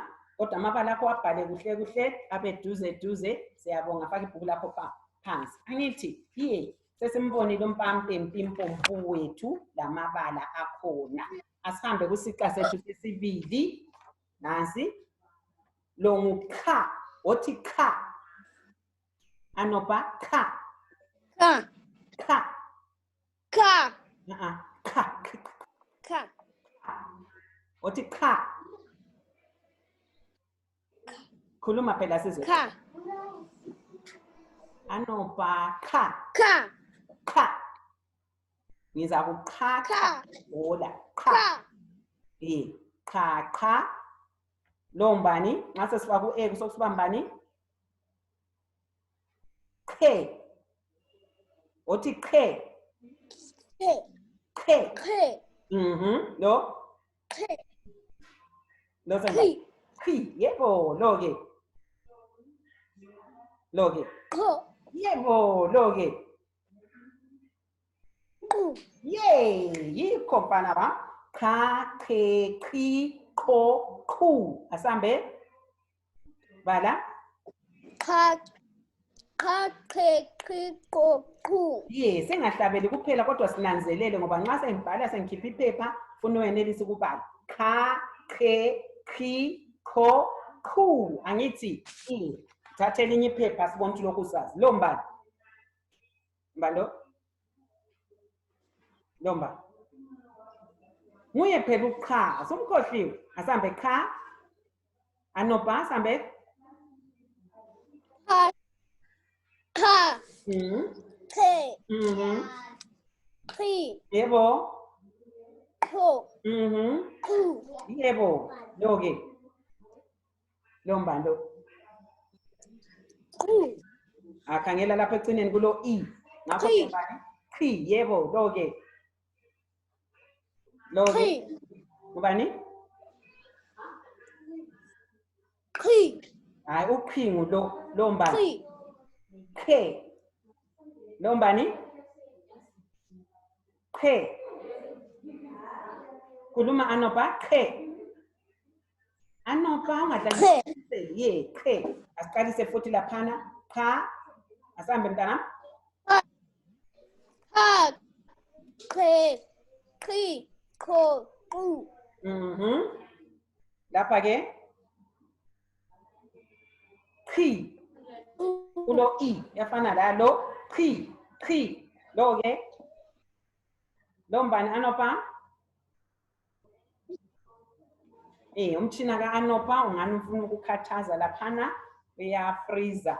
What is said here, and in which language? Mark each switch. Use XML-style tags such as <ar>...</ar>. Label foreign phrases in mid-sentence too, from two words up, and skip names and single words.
<nd>Kodwa amabala akho abhale kuhle kuhle, abe duze. Siyabonga, faka ibhuku lakho phansi. Angithi? Sesimbonile umpampempimpomphu wethu lamabala akhona. Asihambe kusiqa sethu sesibili. Nansi. Lo ngukha. Othi kha. Anopa kha. Ka. Kha. Ka. Kha. Ka. Othi kha. Khuluma phela sizwe. Ka. Anopa kha. Ka. Kha. Ngiza kukha. Ka. Hola. Kha. Ka. Kha. Lo mbani, nxa sesifaka u-E kusokusiba mbani? Khe. Othi khe. Ke. Khe. Ke. Lo? Ke. Lo senza. Khi. Yebo, lo-ke. Lo-ke. Ko. Yebo, lo-ke. Ku. Yikho mfana ba. Kha, khe, khi, kho, khu. Asambe. Bala. Ka. Ka. Ke. Ki. Ko. Ku. Singahlabeli kuphela kodwa sinanzelele ngoba nxa sengibhala sengikhipha iphepha ufuna uyenelisa ukubhala. Kha, khe, khi, kho, khu. Angithi? Thatha elinye iphepha sibone ukuthi lokhu usazi. Lo mbala. Mbalo? Lo mbala. Nguye phela ukha, asumkhohliwe. Asambe kha. Anopa, asambe. Ka. Ka. Ke. Ki. Yebo. Ko. Ku. Yebo. Lo-ke. Lo mbalo. Ku. Akhangela lapha ecineni kulo I. Ngakho ke mbani? Khi. Yebo. Lo-ke. Lo-ke. Ngubani? Ki. Hayi uphingu lo mbani. Ki. Khe. Lo mbani? Khe. Kuluma anopa khe. Anopa ungadlalise. Khe. Asiqalise futhi laphana. Kha. Asambe mntana. Ka. Ke. Ki. Ko. Ku. Lapha ke. Khi. Kulo I. Yafana la lo. Khi. Lo ke. Lo mbani anopa. Umtshina ka-anopa ungani ufuna ukukhathaza laphana uyafriza.</nd>